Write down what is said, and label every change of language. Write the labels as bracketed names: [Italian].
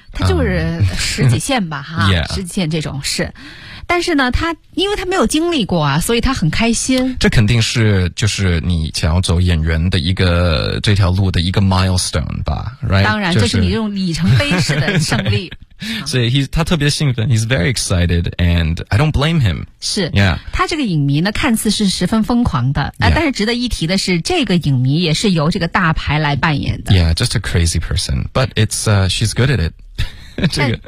[Chinese] 他就是十几线吧，哈，十几线这种事。但是呢他因为他没有经历过啊，所以他很开心。这肯定是就是你想要走演员的一个这条路的一个 milestone 吧， [English] right？ [Chinese] 当然这是你这种里程碑式的胜利。所以他特别兴奋， [English] he's very excited and I don't blame him. [Chinese] 是、 [English] yeah. [Chinese] 他这个影迷呢看似是十分疯狂的、 [English] yeah. [Chinese] 但是值得一提的是这个影迷也是由这个大牌来扮演的。 [English] Yeah, just a crazy person, but it's, she's good at it.